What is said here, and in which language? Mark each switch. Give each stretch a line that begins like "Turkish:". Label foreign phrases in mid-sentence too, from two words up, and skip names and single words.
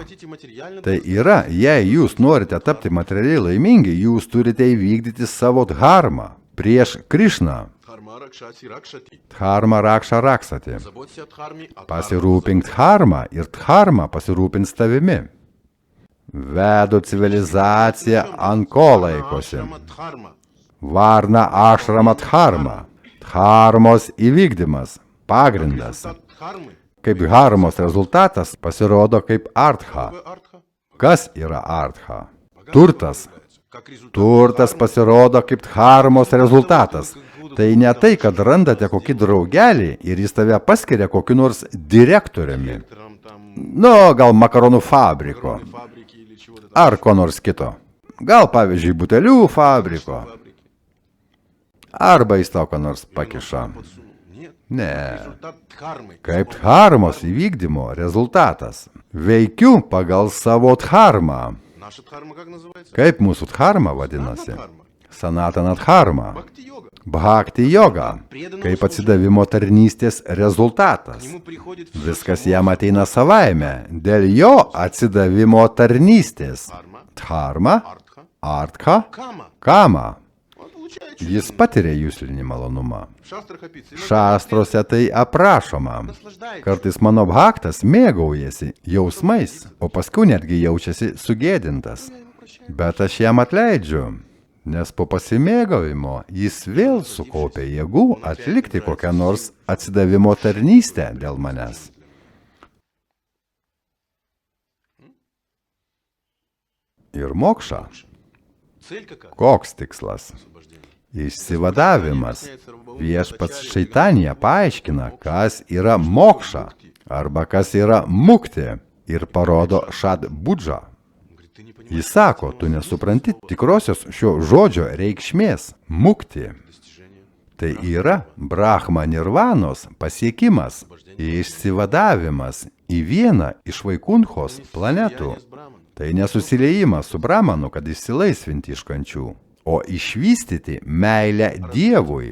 Russian: Хотите материально,
Lithuanian: Tai yra, jei jūs norite tapti materialiai laimingi, jūs turite įvykdyti savo dharmą prieš Krišną.
Sanskrit: धर्म रक्षति रक्षति. धर्म रक्ष रक्षति.
Russian: Заботься о дхарме, а
Lithuanian: Pasirūpink dharmą ir dharma pasirūpins tavimi. Vedu civilizaciją ant ko laikosi.
Russian: дхарма.
Lithuanian: Varna ašrama dharma. Dharmos įvykdymas. Pagrindas.
Russian: Результат дхармы.
Lithuanian: Kaip dharmos rezultatas pasirodo kaip artha.
Russian: Какое артха?
Lithuanian: Kas yra artha? Turtas.
Russian: Как результат
Lithuanian: Turtas pasirodo kaip dharmos rezultatas. Tai ne tai, kad randate kokį draugelį ir jis tave paskiria kokiu nors direktoriumi.
Russian: там
Lithuanian: Nu, gal makaronų fabriko.
Russian: фабрики или чего-то там.
Lithuanian: Ar ko nors kito. Gal, pavyzdžiui, butelių fabriko.
Russian: Фабрики.
Lithuanian: Arba jis tau ką nors pakiša.
Russian: Подсунул. Нет.
Lithuanian: Ne.
Russian: Результат дхармы.
Lithuanian: Kaip dharmos įvykdymo rezultatas. Veikiu pagal savo dharmą.
Russian: Наша дхарма как называется?
Lithuanian: Kaip mūsų dharma vadinasi?
Russian: Дхарма.
Lithuanian: Sanatana dharma.
Russian: Бхакти-йога.
Lithuanian: Bhakti yoga. Kaip atsidavimo tarnystės rezultatas.
Russian: К нему приходит
Lithuanian: Viskas jam ateina savaime, dėl jo atsidavimo tarnystės. Dharma,
Russian: артха,
Lithuanian: artha,
Russian: кама.
Lithuanian: kama.
Russian: Он получает
Lithuanian: Jis patiria jūslinį malonumą.
Russian: в шастрах описано.
Lithuanian: Šastrose tai aprašoma.
Russian: Наслаждается.
Lithuanian: Kartais mano bhaktas mėgaujasi jausmais, o paskui netgi jaučiasi sugėdintas. Bet aš jam atleidžiu, nes po pasimėgavimo jis vėl sukaupia jėgų atlikti kokią nors atsidavimo tarnystę dėl manęs. Ir mokša.
Russian: Цель какая?
Lithuanian: Koks tikslas?
Russian: Освобождение.
Lithuanian: Išsivadavimas. Viešpats Šaitanija paaiškina, kas yra mokša arba kas yra mukti ir parodo šad budžą.
Russian: Он говорит, ты не понимаешь
Lithuanian: Jis sako, tu nesupranti tikrosios šio žodžio reikšmės – mukti.
Russian: достижения.
Lithuanian: Tai yra Brahma nirvanos pasiekimas, išsivadavimas į vieną iš Vaikunchos planetų.
Russian: Слияние с Браманом.
Lithuanian: Tai nesusiliejimas su Brahmanu, kad išsilaisvinti iš kančių, o išvystyti meilę Dievui